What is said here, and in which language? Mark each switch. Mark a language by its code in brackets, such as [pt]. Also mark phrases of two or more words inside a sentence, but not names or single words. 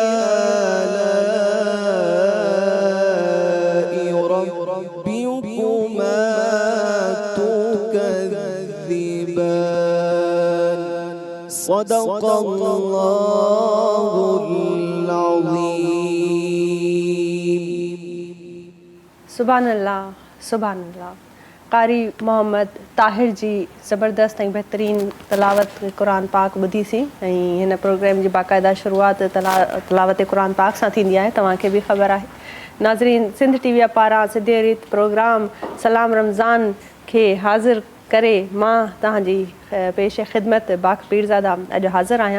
[ar] آلاء ربكما تكذبان صدق الله العظيم. سبحان الله سبحان الله. [sd] कारी मोहम्मद ताहिर जी ज़बरदस्त ऐं बहितरीन तलावत क़ुरान पाक ॿुधी सी ऐं हिन प्रोग्राम जी बाक़ाइदा शुरूआत तलावत क़ुरान पाक सां थींदी आहे। तव्हांखे बि ख़बर आहे। नाज़रीन, सिंध टीवीअ पारां सिधे रीत प्रोग्राम सलाम रमज़ान खे हाज़िर करे मां तव्हांजी पेश ख़िदमत बाक़ पीरज़ादा अॼु हाज़िर आहियां।